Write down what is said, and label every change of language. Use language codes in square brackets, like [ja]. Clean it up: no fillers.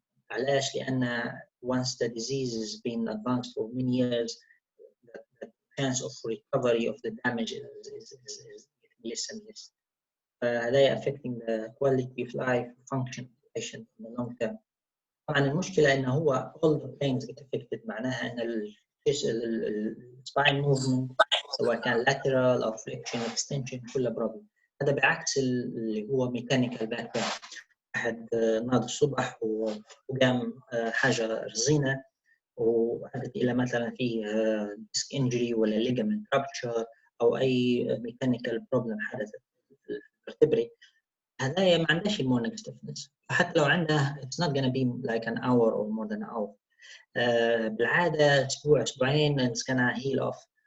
[ar] علاش؟ لأن [en] once the disease has been advanced for many years, the chance of recovery of the damage is less and less. [ar] هذا [en] affecting the quality of life function of the patient in the long term. [ar] طبعا المشكلة إنه هو [en] all the pains get affected، [ar] معناها إن الspine movement سواء كان lateral أو flexion extension كله problem. هذا بعكس اللي هو [en] mechanical back pain. [ar] واحد ناض الصبح وقام حاجة رزينة وأدت إلى مثلا فيه disc injury ولا [en] ligament rupture [ar] أو أي [en] mechanical problem [ar] حدثت في الvertebrae، هذا ما عندهاش morning stiffness. حتى لو عنده [en] it's not gonna be like an hour or more than an hour. [ar] بالعادة أسبوع أسبوعين [en] it's gonna heal off.